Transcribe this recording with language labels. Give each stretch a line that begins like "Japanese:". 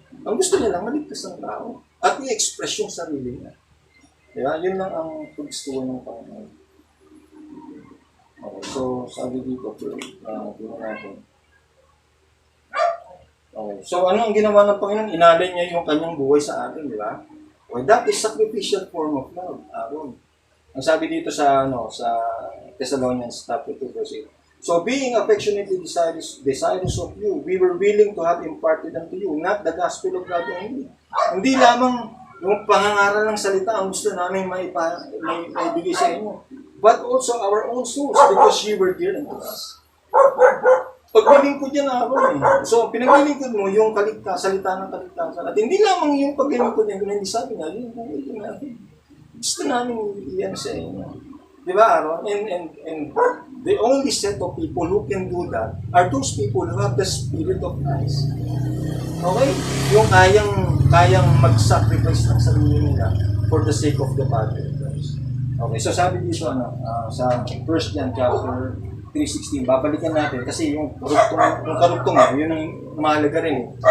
Filipino: Ang gusto niya lang, maligtas ng tao. At i-express yung sarili niya. Di ba? Yun lang ang paggustuhan ng Panginoon. Okay, so sabi dito, tingnan natin. Okay, so ano ang ginawa ng Panginoon? Inalay niya yung kanyang buhay sa atin, di ba?
English: Okay, that is sacrificial form of love, Aaron.
Filipino: Ang sabi dito sa
English: Thessalonians chapter 2 verse 8. So being affectionately desirous of you, we were willing to have imparted unto you, not the gospel of God only.
Filipino: Hindi lamang yung pangangaral ng salita ang gusto namin maibigay sa inyo,
English: but also our own souls, because you were dear unto us.
Filipino: Paglilingkod yan ako So, pinaglilingkod mo yung salita ng kaligtasan. At hindi lamang yung paglilingkod niya, hindi sabi nga, yung buhay ko natin. Gusto namin iyan sa inyo. Di ba, Aaron?
English: And the only set of people who can do that are those people who have the Spirit of Christ. Okay?
Filipino: Yung kayang mag-sacrifice ng sarili nila
English: for the sake of the Father of Christ.
Filipino: Okay, so sabi dito, sa 1 John chapter 3:16, babalikan natin kasi yung karugtong yun ang mahalaga rin.